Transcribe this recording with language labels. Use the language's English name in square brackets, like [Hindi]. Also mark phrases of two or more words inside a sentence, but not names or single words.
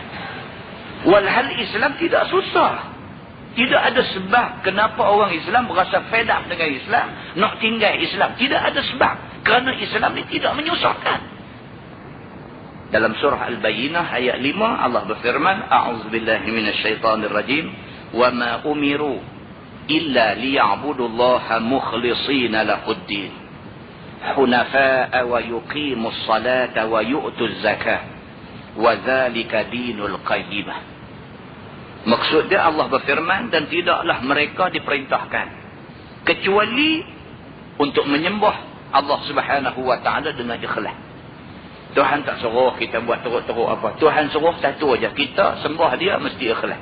[Malay] Walhal Islam tidak susah. Tidak ada sebab kenapa orang Islam berasa [English] fed up [Malay] dengan Islam, nak tinggal Islam. Tidak ada sebab. Kerana Islam ni tidak menyusahkan. Dalam surah Al-Bayyinah ayat 5 Allah berfirman, [Arabic] أعوذ بالله من الشيطان الرجيم، وما أمروا إلا ليعبدوا الله مخلصين له الدين. حنفاء ويقيموا الصلاة ويؤتوا الزكاة وذلك دين القيمة. [Malay] Maksud dia Allah berfirman, dan tidaklah mereka diperintahkan kecuali untuk menyembah [Arabic] الله سبحانه وتعالى [Malay] dengan ikhlas. Tuhan tak suruh kita buat teruk-teruk apa. Tuhan suruh satu aja, kita sembah dia mesti ikhlas.